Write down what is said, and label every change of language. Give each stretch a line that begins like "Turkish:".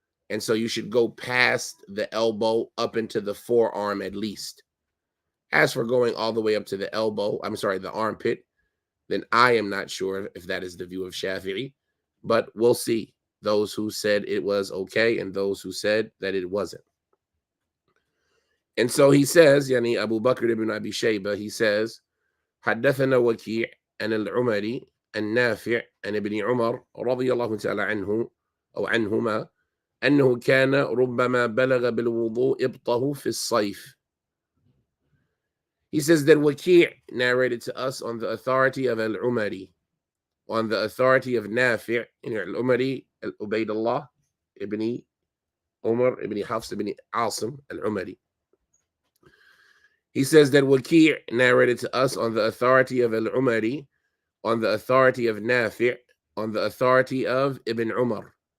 English: And so you should go past the elbow up into the forearm at least. As for going all the way up to the elbow, the armpit, then I am not sure if that is the view of Shafi'i, but we'll see. Those who said it was okay and those who said that it wasn't. And so he says,
Arabic: Yani Abu Bakr ibn Abi Shayba, he says, حدثنا وكيع عن العمري النافع عن ابن عمر رضي الله تعالى عنه أو عنهما أنه كان ربما بلغ بالوضوء إبطه في الصيف.
English: He says that Waki' narrated to us on the authority of Al-Umari, on the authority of Nafi' in Al-Umari, Ubaydullah ibn Umar ibn Hafs ibn Asim Al-Umari. He says that Waki' narrated to us on the authority of Al-Umari, on the authority of Nafi', on the authority of Ibn Umar.